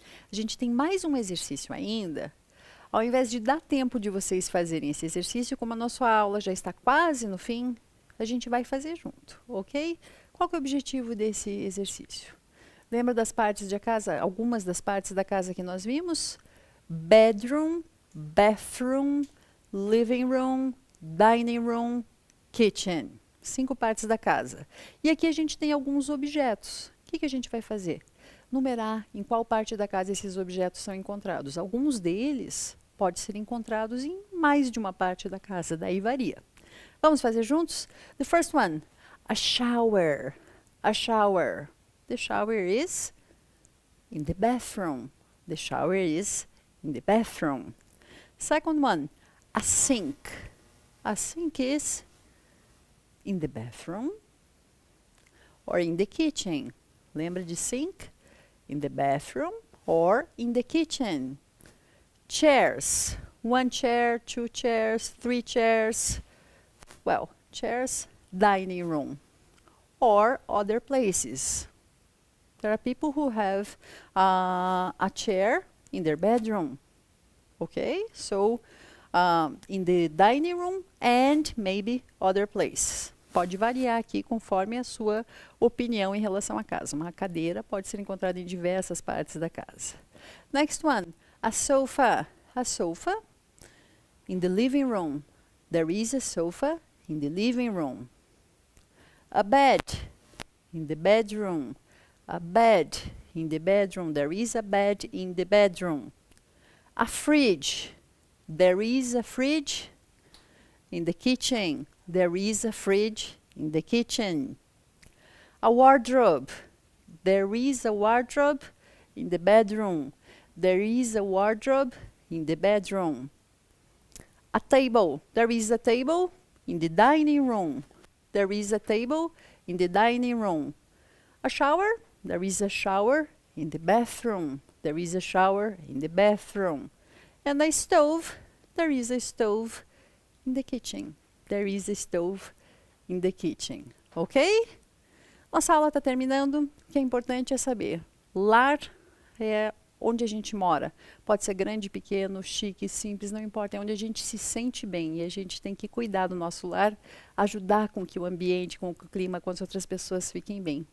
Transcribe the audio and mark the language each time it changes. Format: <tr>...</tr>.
<pt>A gente tem mais um exercício ainda. Ao invés de dar tempo de vocês fazerem esse exercício, como a nossa aula já está quase no fim, a gente vai fazer junto, ok? Qual que é o objetivo desse exercício? Lembra das partes da casa, algumas das partes da casa que nós vimos?</pt> <en>Bedroom, bathroom, living room, dining room, kitchen.</en> <pt>5 partes da casa. E aqui a gente tem alguns objetos. O que a gente vai fazer? Numerar em qual parte da casa esses objetos são encontrados. Alguns deles podem ser encontrados em mais de uma parte da casa, daí varia. Vamos fazer juntos?</pt> <en>The first one, a shower. A shower. The shower is in the bathroom. The shower is in the bathroom. Second one, a sink. A sink is in the bathroom or in the kitchen.</en> <pt>Lembra de sink?</pt> <en>In the bathroom or in the kitchen. Chairs. 1 chair, 2 chairs, 3 chairs. Well, chairs, dining room or other places. There are people who have a chair in their bedroom. Okay, so in the dining room and maybe other places.</en> <pt>Pode variar aqui conforme a sua opinião em relação à casa. Uma cadeira pode ser encontrada em diversas partes da casa.</pt> <en>Next one, a sofa. A sofa in the living room. There is a sofa in the living room. A bed in the bedroom. A bed in the bedroom. There is a bed in the bedroom. A fridge. There is a fridge in the kitchen. There is a fridge in the kitchen. A wardrobe. There is a wardrobe in the bedroom. There is a wardrobe in the bedroom. A table. There is a table in the dining room. There is a table in the dining room. A shower. There is a shower in the bathroom. There is a shower in the bathroom. And a stove. There is a stove in the kitchen. There is a stove in the kitchen. Ok?</en> <pt>Nossa aula está terminando. O que é importante é saber. Lar é onde a gente mora. Pode ser grande, pequeno, chique, simples, não importa. É onde a gente se sente bem. E a gente tem que cuidar do nosso lar, ajudar com que o ambiente, com o clima, com as outras pessoas fiquem bem.</pt>